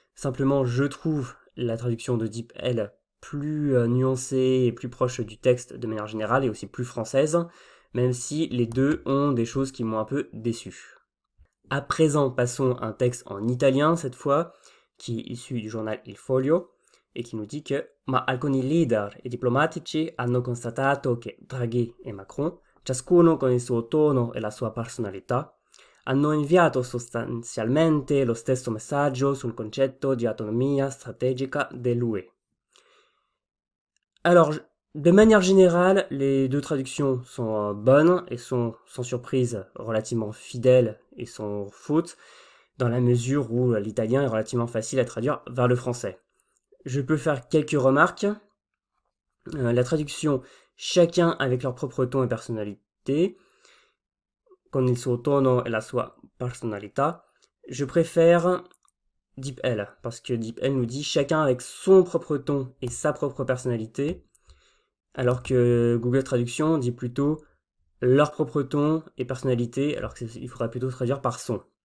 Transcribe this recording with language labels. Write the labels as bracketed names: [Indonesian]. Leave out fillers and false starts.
[French] Simplement, je trouve la traduction de DeepL plus nuancée et plus proche du texte de manière générale et aussi plus française, même si les deux ont des choses qui m'ont un peu déçu. À présent, passons à un texte en italien cette fois, qui est issu du journal Il Foglio, et qui nous dit que [Italian] ma alcuni leader e diplomatici hanno constatato che Draghi e Macron, ciascuno con il suo tono e la sua personalità, hanno inviato sostanzialmente lo stesso messaggio sul concetto di autonomia strategica dell'UE. [French] Alors, de manière générale, les deux traductions sont bonnes et sont, sans surprise, relativement fidèles et sans faute, dans la mesure où l'italien est relativement facile à traduire vers le français. Je peux faire quelques remarques. La traduction « chacun avec leur propre ton et personnalité », [Italian] con il suo tono e la sua personalità, [French] je préfère DeepL, parce que DeepL nous dit « chacun avec son propre ton et sa propre personnalité », alors que Google Traduction dit plutôt « leur propre ton et personnalité », alors qu'il faudra plutôt traduire par son.